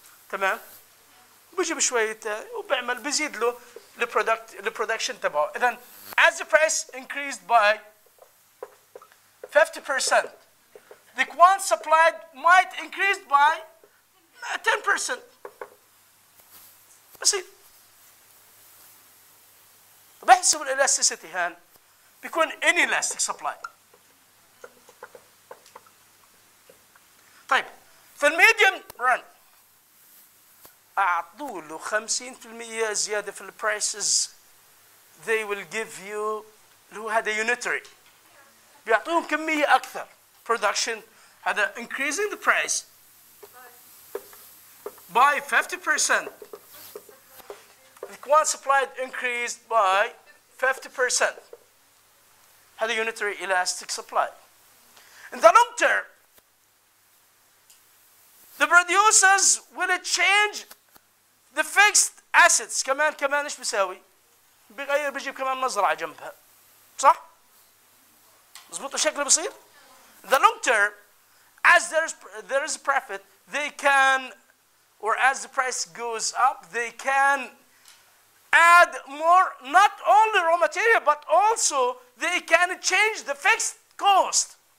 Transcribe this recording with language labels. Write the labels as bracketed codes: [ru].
[ar] تمام؟ بجيب شوية وبعمل بزيد له البرودكشن تبعه. إذا [en] as the price increased by 50%, the quantity supplied might increase by 10%. [ar] بسيط. نحسب الالاستيسيتي هان بيكون [en] inelastic supply. [ar] طيب في الميديوم ران اعطوا له 50% زياده في البرايسز [en] they will give you [ar] اللي هو هذا يونيتري، بيعطوهم كميه اكثر production، هذا [en] increasing the price by 50%. The quantity supplied increased by 50%. [ar] هذا [en] unitary elastic supply. In the long term, the producers will change the fixed assets. [ar] كمان ايش بيساوي؟ بيجيب كمان مزرعة جنبها. صح؟ مظبوط بشكل بسيط؟ [en] In the long term, as there is profit, they can, or as the price goes up, they can add more, not only raw material, but also they can change the fixed cost.